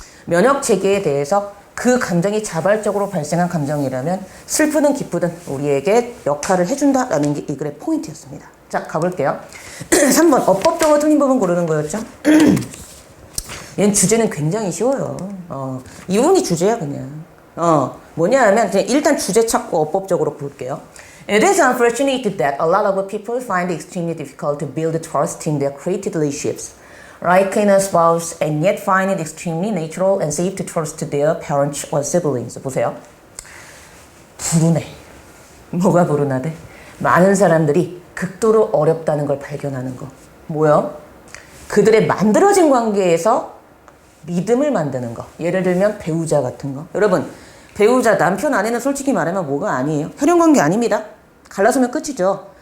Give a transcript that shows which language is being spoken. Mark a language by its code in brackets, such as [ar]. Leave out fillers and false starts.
[ko] 면역 체계에 대해서 그 감정이 자발적으로 발생한 감정이라면 슬프든 기쁘든 우리에게 역할을 해준다라는 게 이 글의 포인트였습니다. 자, 가볼게요. 3번 어법적으로 틀린 부분 고르는 거였죠? 얘는 주제는 굉장히 쉬워요. 이 부분이 주제야 그냥. 뭐냐 하면 그냥 일단 주제 찾고 어법적으로 볼게요. [en] It is unfortunate that a lot of people find it extremely difficult to build trust in their created relationships, like in a spouse, and yet find it extremely natural and safe to trust their parents or siblings. [ko] 보세요. 불운해. 뭐가 불운하대? 많은 사람들이 극도로 어렵다는 걸 발견하는 거. 뭐요? 그들의 만들어진 관계에서 믿음을 만드는 거. 예를 들면 배우자 같은 거. 여러분, 배우자, 남편, 아내는 솔직히 말하면 뭐가 아니에요? 혈연관계 아닙니다. 갈라서면 끝이죠.